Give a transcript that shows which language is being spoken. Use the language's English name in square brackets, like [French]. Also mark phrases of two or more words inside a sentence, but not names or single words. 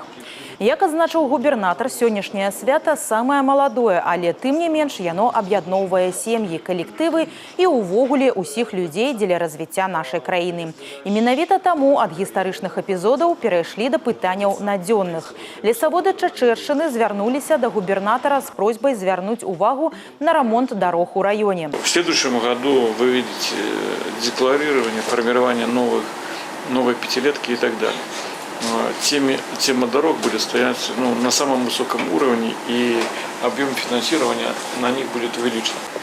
[Belarusian] Як адзначыў губернатар, сённяшняе свята самае маладое, але тым не менш яно аб'ядноўвае сем'і, калектывы і ўвогуле ўсіх людзей дзеля развіцця нашай краіны. І менавіта таму ад гістарычных эпізодаў перайшлі да пытанняў надзённых. Лесаводы Чачэршчыны звярнуліся да губернатара з просьбай звярнуць увагу на [Russian] ремонт дорог у районе. В следующем году вы видите декларирование, формирование новой пятилетки и так далее. Тема дорог будет стоять на самом высоком уровне, и объем финансирования на них будет увеличен.